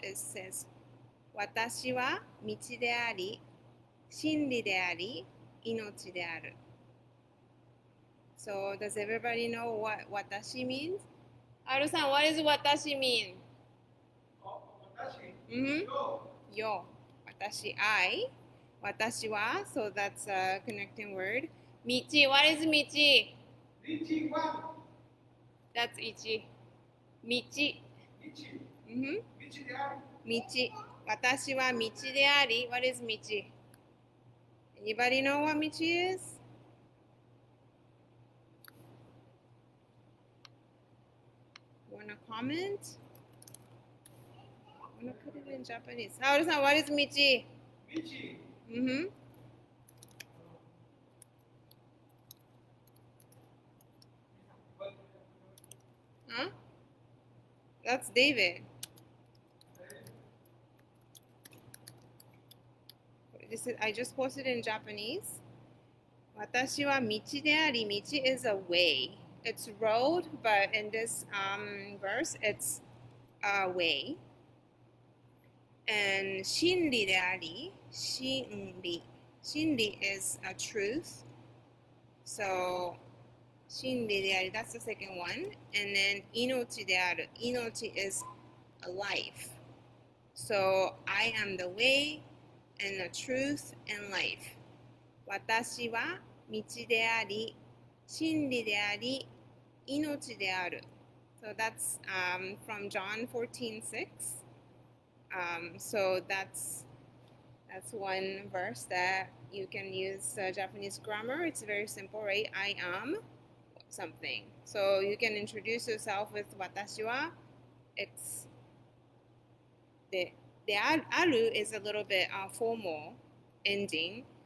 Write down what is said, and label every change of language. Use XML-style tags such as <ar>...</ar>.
<en>It says,</en> <ja>私は道であり、真理であり、命である.</ja> <en>So does everybody know what watashi means? Aru-san, what does watashi mean? Mm-hmm. Yo. Watashi, I. Watashi wa, so that's a connecting word. Michi, what is michi? Michi one. That's ichi. Michi. Michi. Mm-hmm.</en> <ja>Michi de ari.</ja> <en>Michi.</en> <ja>Watashi wa michi de ari.</ja> <en>What is michi? Anybody know what michi is? Wanna comment? Wanna put it in Japanese? Haru-san, what is michi? Michi. Mm-hmm. Huh? That's David. I just posted in Japanese.</en> <ja>私は道であり、道</ja> <en>is a way. It's road, but in this verse, it's a way.</en> <ja>And 真理であり、真理.</ja> <en>真理 is a truth. So,</en> <ja>真理であり,</ja> <en>that's the second one. And then</en> <ja>命である.</ja> <en>命 is a life. So, I am the way and the truth and life.</en> <ja>私は道であり、真理であり、命である.</ja> <en>So that's from John 14:6. So that's one verse that you can use Japanese grammar. It's very simple, right? I am something. So you can introduce yourself with 私は It's the aru is a little bit formal ending.</en>